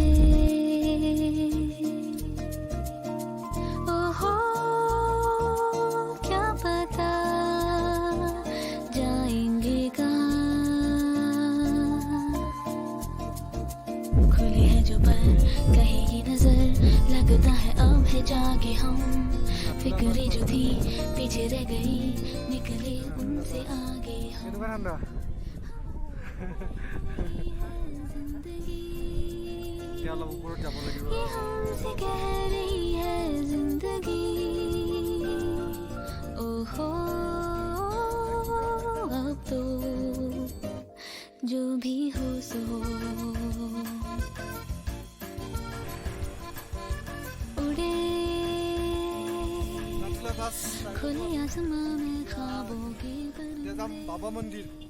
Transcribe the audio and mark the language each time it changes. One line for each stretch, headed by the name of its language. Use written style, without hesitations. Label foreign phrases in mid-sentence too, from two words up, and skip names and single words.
Hindi: ओहो क्या पता जाएंगे कहाँ, खुले हैं जो पर कहेगी नजर, लगता है अब है जागे हम, फिक्रें जो थी पीछे रह गई, निकले उनसे आगे हम।
Assamese: কেনেকুৱা ঠাণ্ডা? এতিয়া অলপ ওপৰত যাব লাগিব।
Hindi: ये हमसे कह रही है जिंदगी, ओहो अब तो जो भी हो सो हो। उड़े
Assamese: নাথুলা বাছ
Hindi: खुले आसमां में ख्वाबों के
Assamese: এতিয়া যাম
Hindi: परिंदे।
Assamese: বাবা মন্দিৰ।